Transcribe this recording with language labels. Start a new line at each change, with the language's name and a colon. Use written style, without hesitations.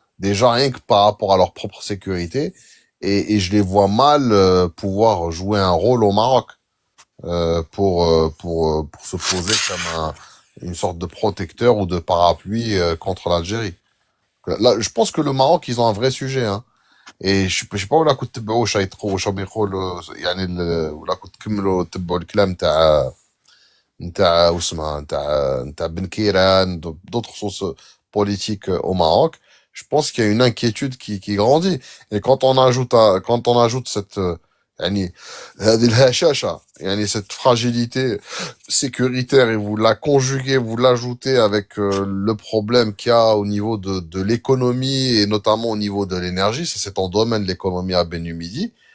French: Déjà rien que par rapport à leur propre sécurité, et je les vois mal pouvoir jouer un rôle au Maroc pour se poser comme une sorte de protecteur ou de parapluie contre l'Algérie. Là, je pense que le Maroc, ils ont un vrai sujet, hein. et je sais pas
Arabic: ولا كنت تتبعوا واش راهم يقولوا يعني ولا كنت تكملوا تتبعوا الكلام نتاع واسمها نتاع Ben Kairan,
French: d'autres sources politiques au Maroc. Je pense qu'il y a une inquiétude qui grandit. Et quand on ajoute cette
Arabic: يعني هذه الهشاشة يعني
French: cette fragilité sécuritaire et vous la conjuguez, vous l'ajoutez avec le problème qu'il y a au niveau de l'économie et notamment au niveau de l'énergie, ça c'est en domaine de l'économie à Benumidi.